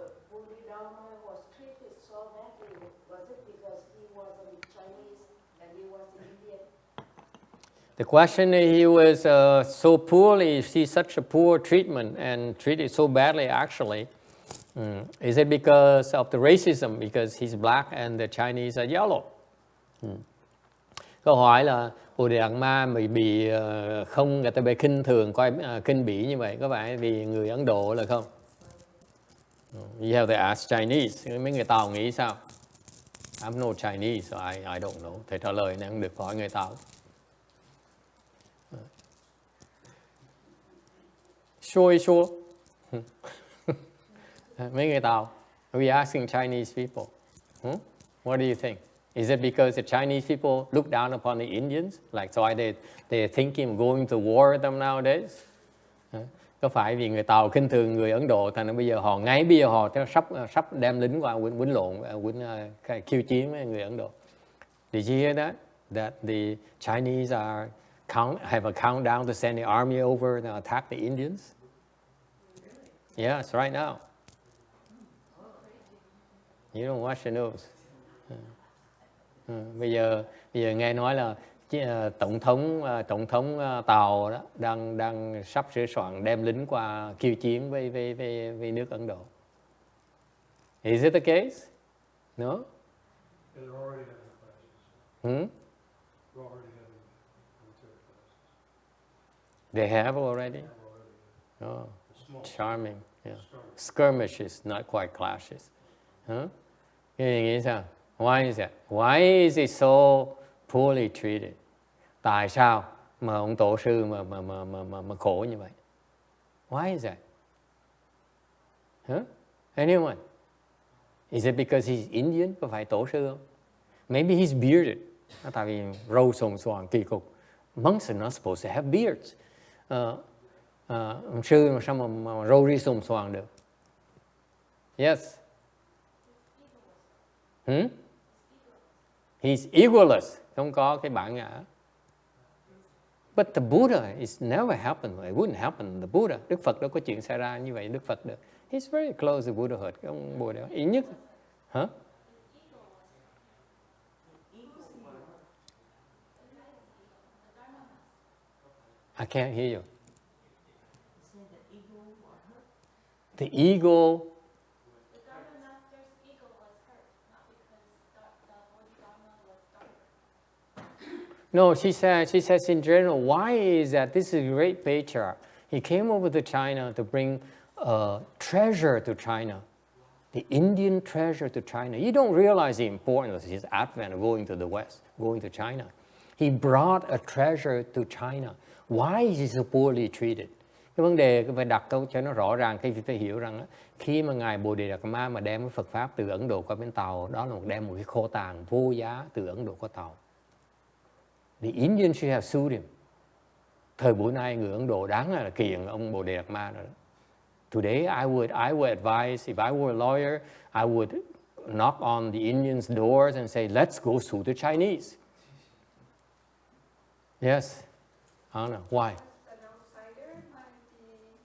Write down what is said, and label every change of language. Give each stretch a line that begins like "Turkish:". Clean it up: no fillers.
English: Bodhidharma was treated so badly. Was it because he wasn't Chinese and he was Indian? The question is, he was so poorly, see such a poor treatment and treated so badly actually. Is it because of the racism, because he's black and the Chinese are yellow?
Vietnamese: Câu hỏi là Bodhidharma bị không, người ta bị khinh thường, coi khinh bỉ như vậy, có phải vì người Ấn Độ là không?
English: You have to ask Chinese.
Vietnamese: Mấy người Tàu nghĩ sao?
English: I'm no Chinese, so I don't know.
Vietnamese: Thầy trả lời này không được, hỏi người Tàu.
English: Sure.
Vietnamese: Mấy người Tàu.
English: Are we asking Chinese people? What do you think? Is it because the Chinese people look down upon the Indians? Like, so they're thinking of going to war with them nowadays?
Vietnamese: Có phải vì người Tàu khinh thường người Ấn Độ, thành ra bây giờ họ sắp đem lính qua quýnh lộn, khiêu chiến với người Ấn Độ?
English: Did you hear that? That the Chinese have a countdown to send the army over to attack the Indians? Yes, right now. You don't watch the news.
Vietnamese: Bây giờ nghe nói là tổng thống Tàu đó đang sắp sửa soạn đem lính qua khiêu chiến với nước Ấn Độ.
English: Is it the case? No? They're already having clashes. They're already having military classes. They have already? Oh, charming. Yeah. Skirmishes, not quite clashes.
Vietnamese: Nghĩ sao?
English: Why is that? Why is it so poorly treated?
Vietnamese: Tại sao mà ông tổ sư mà khổ như vậy?
English: Why is that? Anyone? Is it because he's Indian?
Vietnamese: Có phải tổ sư không?
English: Maybe he's bearded.
Vietnamese: Tại vì râu xồm xoàng kỳ cục.
English: Monks are not supposed to have beards.
Vietnamese: Ông sư mà sao mà râu ri xồm xoàng được? Yes.
English: He's egoless,
Vietnamese: không có cái bản ngã.
English: But the Buddha, it's never happened. It wouldn't happen. The Buddha,
Vietnamese: Đức Phật đâu có chuyện xảy ra như vậy. Đức Phật được.
English: He's very close to Buddhahood.
Vietnamese: Cái ông Buddha, ít nhất.
English: I can't hear you. The ego. No, she says in general, why is that this is a great patriarch? He came over to China to bring treasure to China, the Indian treasure to China. You don't realize the importance of his advent of going to the West, going to China. He brought a treasure to China. Why is he so poorly treated?
Vietnamese: Cái vấn đề phải đặt câu cho nó rõ ràng, khi phải hiểu rằng khi mà Ngài Bodhidharma mà đem cái Phật Pháp từ Ấn Độ qua bên Tàu, đó là đem một cái kho tàng vô giá từ Ấn Độ qua Tàu.
English: The Indians should have sued him.
Vietnamese: Thời buổi nay người Ấn Độ đáng là kiện ông Bodhidharma rồi đó.
English: Today I would advise, if I were a lawyer, I would knock on the Indians' doors and say, let's go sue the Chinese. Yes. I don't know. Why? An outsider might be